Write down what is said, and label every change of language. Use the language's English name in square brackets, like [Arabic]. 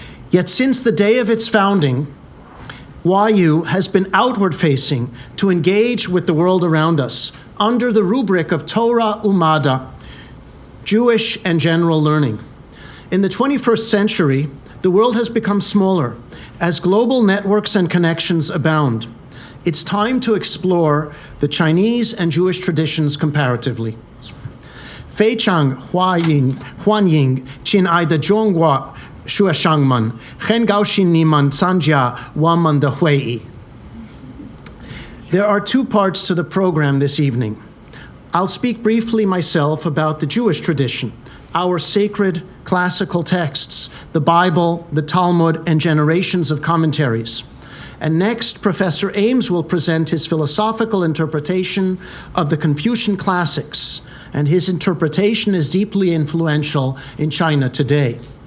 [English] Yet since the day of its founding, YU has been outward-facing to engage with the world around us under the rubric of Torah Umada, Jewish and general learning. In the 21st century, the world has become smaller as global networks and connections abound. It's time to explore the Chinese and Jewish traditions comparatively. [Chinese] 非常欢迎亲爱的中国学生们，很高兴你们参加我们的会议。 [English] There are two parts to the program this evening. I'll speak briefly myself about the Jewish tradition, our sacred classical texts, the Bible, the Talmud, and generations of commentaries. And next, Professor Ames will present his philosophical interpretation of the Confucian classics, and his interpretation is deeply influential in China today.